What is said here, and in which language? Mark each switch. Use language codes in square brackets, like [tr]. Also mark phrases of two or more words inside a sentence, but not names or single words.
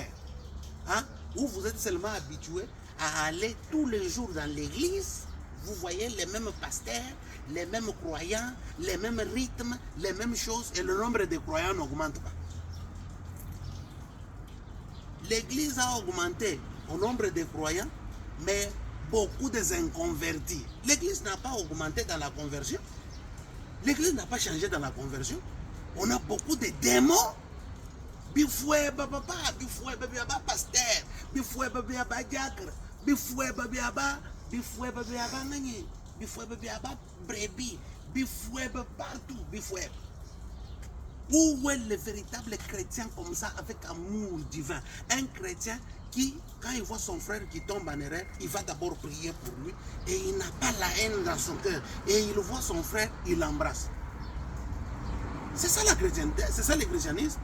[fr] Où vous êtes seulement habitués à aller tous les jours dans l'église, vous voyez les mêmes pasteurs, les mêmes croyants, les mêmes rythmes, les mêmes choses, et le nombre de croyants n'augmente pas. L'église a augmenté au nombre de croyants, mais beaucoup de inconvertis. L'église n'a pas augmenté dans la conversion. L'église n'a pas changé dans la conversion. On a beaucoup de démons. Bifoué baba, bifoué baba pasteur, bifoué baba diacre, bifoué baba, bifoué baba nani, bifoué baba brebis, bifoué partout, bifoué. Où est le véritable chrétien comme ça, avec amour divin? Un chrétien qui, quand il voit son frère qui tombe en erreur, il va d'abord prier pour lui et il n'a pas la haine dans son cœur. Et il voit son frère, il l'embrasse. C'est ça la chrétienté, c'est ça le christianisme.